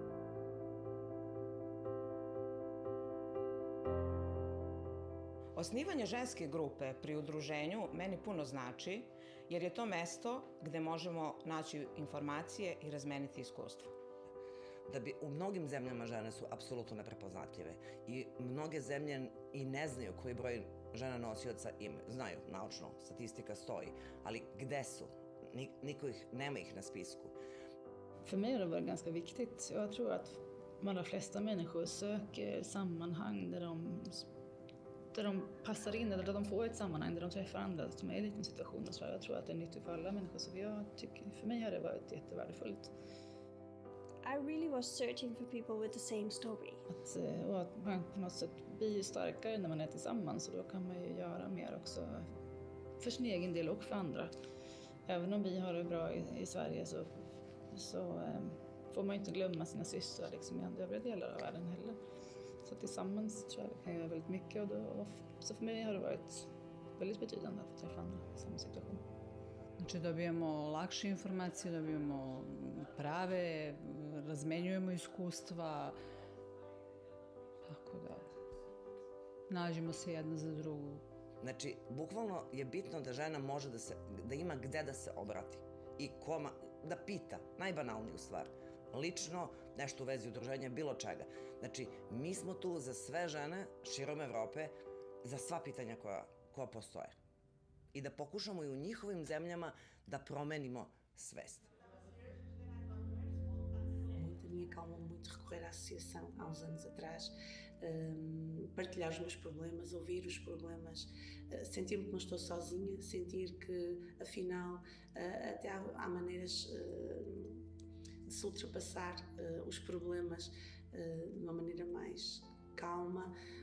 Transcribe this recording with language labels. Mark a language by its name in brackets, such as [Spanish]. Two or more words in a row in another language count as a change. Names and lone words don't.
[Serbian] Osnivanje ženske grupe pri udruženju meni puno znači, jer je to mesto gde možemo naći informacije i razmeniti iskustvo. Da bi u mnogim zemljama žene su apsolutno neprepoznatljive i mnoge zemlje i ne znaju koji broj žena nosioca imaju. Znaju, naučno, statistika stoji, ali gde su? Nema ih na spisku. [Swedish] För mig har det varit ganska viktigt. Jag tror att de allra flesta människor söker sammanhang där de passar in, eller där de får ett sammanhang där de träffar andra som är i liknande situationer. Så jag tror att det är nyttigt för alla människor. Så för mig har det varit jättevärdefullt. [English] I really was searching for people with the same story. [Swedish] Och att man på något sätt blir starkare när man är tillsammans, och då kan man ju göra mer också för sin egen del och för andra. Även om vi har det bra i Sverige så får man ju inte glömma sina systrar liksom i övriga delar av världen heller. Så tillsammans tror jag vi kan göra väldigt mycket, så för mig har det varit väldigt betydande att få träffa andra i samma situation. [Serbian] Znači dobijemo lakše informacije, dobijemo prave, razmenjujemo iskustva, tako da nađemo se jedna za drugu. Znači, bukvalno je bitno da žena može da ima gde da se obrati i koma, da pita, najbanalniju stvar. Lično, nešto u vezi udruženja, bilo čega. Znači, mi smo tu za sve žene širom Evrope, za sva pitanja koja postoje. I da pokušamo i u njihovim zemljama da promenimo svest. [Portuguese] A minha calma muito recorrer à associação há uns anos atrás, partilhar os meus problemas, ouvir os problemas, sentir-me que não estou sozinha, sentir que afinal até há maneiras de se ultrapassar os problemas de uma maneira mais calma,